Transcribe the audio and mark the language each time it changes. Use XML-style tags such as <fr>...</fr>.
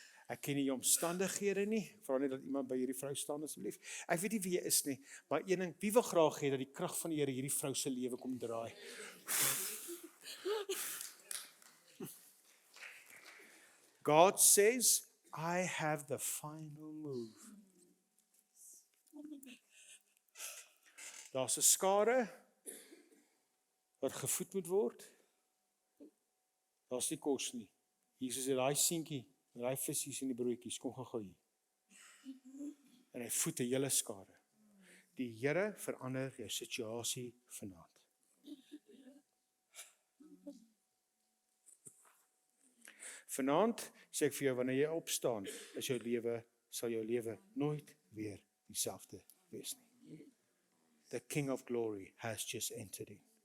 <af>Ek ken nie jou omstandighede nie. Ek vra net dat iemand by hierdie vrou staan asseblief. Ek weet nie wie jy is nie, maar een ding, wie wil graag hê dat die krag van die Here hierdie vrou se lewe kom draai?</af> <en>God says, I have the final move.</en> <af>Daar's 'n skare wat gevoed moet word. Daar's nie kos nie. Jesus het daai seentjie, daai visies en die broodjies, kom gaan gooi. En hy voed 'n hele skare. Die Here verander jou situasie vanaand. Vanaand sê ek vir jou, wanneer jy opstaan, sal jou lewe nooit weer dieselfde wees nie.</af> <en>The King of Glory has just entered in.</en>